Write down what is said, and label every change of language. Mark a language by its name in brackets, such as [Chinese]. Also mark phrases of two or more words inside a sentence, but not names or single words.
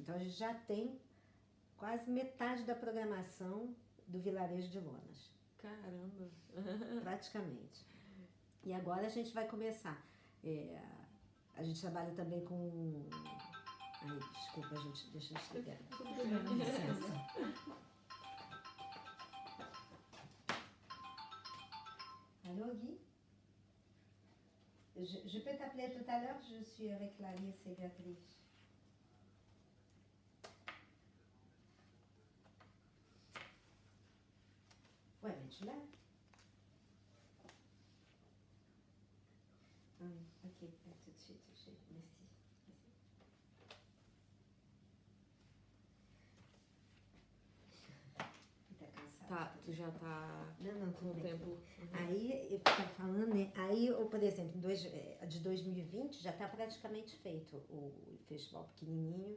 [Portuguese] Então, a gente já tem quase metade da programação do Vilarejo de Lonas. Caramba! Praticamente. E agora a gente vai começar. A gente trabalha também com... Ai, desculpa, gente, deixa eu explicar. Licença. [French] Allô, Guy? Je peux t'appeler tout à l'heure? Je suis avec Clarisse et Béatrice. là? Ok, tout de suite, merci. [Portuguese] Tá cansado? Tá, tu já tá Não, com o tudo bem. tempo. Aí, eu tava falando, né? Aí, por exemplo, de 2020 já está praticamente feito o festival pequenininho.